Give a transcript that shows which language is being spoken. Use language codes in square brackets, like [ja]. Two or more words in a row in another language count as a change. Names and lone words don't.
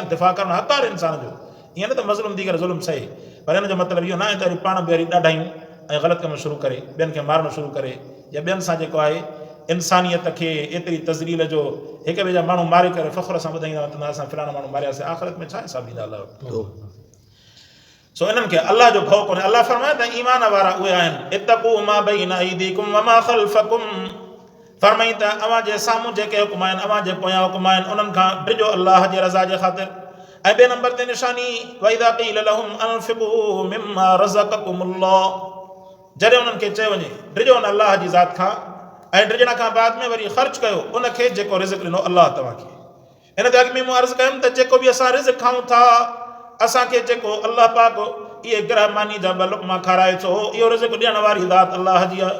[sd] दिफ़ा करणु हक़ आहे इंसान जो, ईअं न त मज़लूम थी करे ज़ुल्म सहे, पर हिन जो मतिलबु इहो न आहे त वरी पाण बि वरी ॾाढायूं ऐं ग़लति कम शुरू करे, ॿियनि खे मारणु शुरू करे, या ॿियनि सां जेको आहे इंसानियत खे एतिरी तज़लील जो हिक ॿिए जा माण्हू मारे करे फ़ख़्र सां ॿुधाईंदा त असां फलाणा माण्हू मारियासीं, आख़िरत में छा हिसाब ॾींदा अलाह वटि? सो इन्हनि खे अलाह जो भउ कोन्हे। अलाह फरमाए त ईमान वारा उहे आहिनि, [ar] اتقوا ما بين أيديكم وما خلفكم, [sd] फरमाई त अवां जे साम्हूं जेके हुकुम आहिनि, अवां जे पोयां हुकुम आहिनि, उन्हनि खां डिॼो अलाह जे रज़ा जे ख़ातिर। ऐं ॿिए नंबर ते निशानी, [ar] وإذا قيل لهم أنفقوا مما رزقكم الله, [sd] जॾहिं उन्हनि खे चयो वञे डिॼो न अलाह जी ज़ात खां, ऐं डिॼण खां बाद में वरी ख़र्च कयो उनखे जेको रिज़्क़ ॾिनो अलाह तव्हांखे। इन ते अॻु में मूं अर्ज़ु कयुमि त जेको बि असां रिज़्क़ खाऊं था, असांखे जेको अलाह पाक इहे ग्रह मानी जा ॿ लुक़मा खाराए थो, इहो रिज़्क़ ॾियण वारी ज़ात अलाह जी आहे।